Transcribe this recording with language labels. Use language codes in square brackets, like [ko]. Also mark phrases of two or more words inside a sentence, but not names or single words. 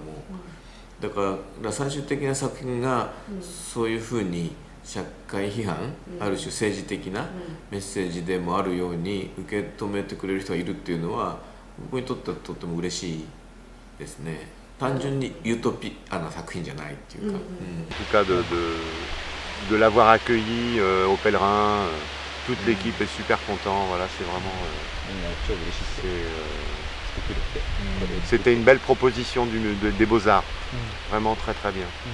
[ja] だから最終的な作品がそういうふうに社会批判、ある種政治的なメッセージでもあるように受け止めてくれる人がいるっていうのは僕にとってはとっても嬉しいですね。単純にユートピアな作品じゃないっていうか。 [fr] En tout cas de l'avoir accueilli au pèlerin, toute l'équipe est super content. Voilà, c'est vraiment. C'était une belle proposition des Beaux-Arts. Vraiment très très bien.